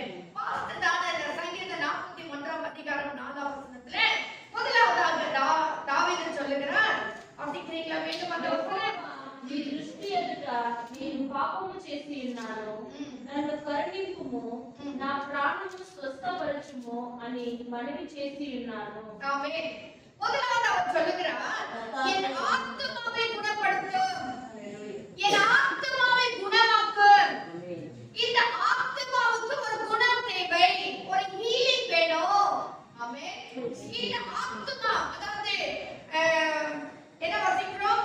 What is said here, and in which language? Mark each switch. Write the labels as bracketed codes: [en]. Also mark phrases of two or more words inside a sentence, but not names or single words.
[ta] பார்த்ததான இந்த சங்கீதம் 41ஆம் அதிகாரம் 4ஆம் வசனத்துல முதலாவதாக தாவீது சொல்லுகிறார். வாசிக்கிறீங்களா? வேண்டும் அந்த வசனம். [te] నీ దృష్టి ఎదుట నేను పాపము చేసి ఉన్నాను, నన్ను కరుణింపుము, నా ప్రాణము స్వస్థపరచుము అని మనవి చేసి ఉన్నాను. [ta] ஆமென். முதலாவது அவர் சொல்லுகிறார், என் ஆத்துமாவை குணப்படுத்தும், என் ஆத்துமாவை குணமாக்கும். இந்த ஆத்துமாவுக்கு ஒரு குணம் தேவை, ஒரு ஹீலிங் வேணும். ஆமென். இந்த ஆத்துமா, அதாவது என்ன வாசிக்கிறோம்?